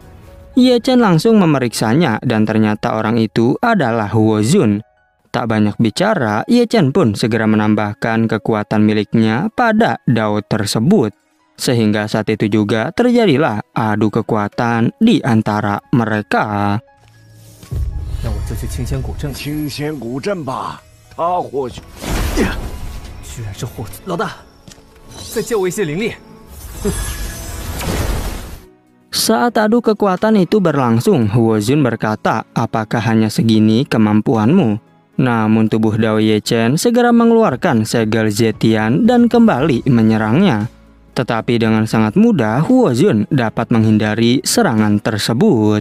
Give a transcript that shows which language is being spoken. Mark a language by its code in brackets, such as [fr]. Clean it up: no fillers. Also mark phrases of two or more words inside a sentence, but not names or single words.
[id] Ye Chen langsung memeriksanya dan ternyata orang itu adalah Huo Zun. Tak banyak bicara, Ye Chen pun segera menambahkan kekuatan miliknya pada dao tersebut. Sehingga saat itu juga terjadilah adu kekuatan di antara mereka. [zh] 那我就去清仙古镇。清仙古镇吧，他或许…… 居然是霍子老大，再借我一些灵力。 [id] Saat adu kekuatan itu berlangsung, Huo Zun berkata, apakah hanya segini kemampuanmu? Namun tubuh Dao Ye Chen segera mengeluarkan segel Zetian dan kembali menyerangnya. Tetapi dengan sangat mudah, Huo Zun dapat menghindari serangan tersebut.